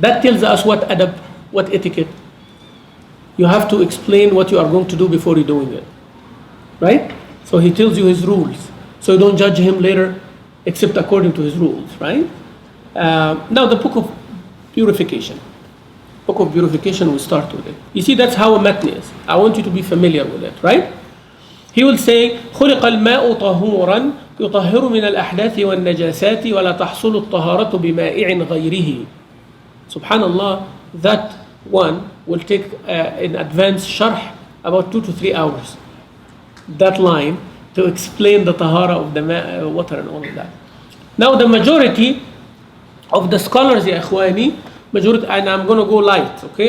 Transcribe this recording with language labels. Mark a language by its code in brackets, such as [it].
[en] That tells us what adab, what etiquette. You have to explain what you are going to do before you're doing it, right? So he tells you his rules, so you don't judge him later except according to his rules, right? Now the book of purification. Book of purification, we start with it. You see, that's how a matn is. I want you to be familiar with it, right? He will say, [ar] خُلِقَ الْمَاءُ طَهُورًا يُطَهِّرُ مِنَ الْأَحْدَاثِ وَالنَّجَاسَاتِ وَلَا تَحْصُلُ الطَّهَارَةُ بِمَائِعٍ غَيْرِهِ. [en] Subhanallah, that one will take in advance sharh about 2 to 3 hours. That line to explain the tahara of the water and all of that. Now the majority of the scholars, ya ikhwani, and I'm going to go light, okay?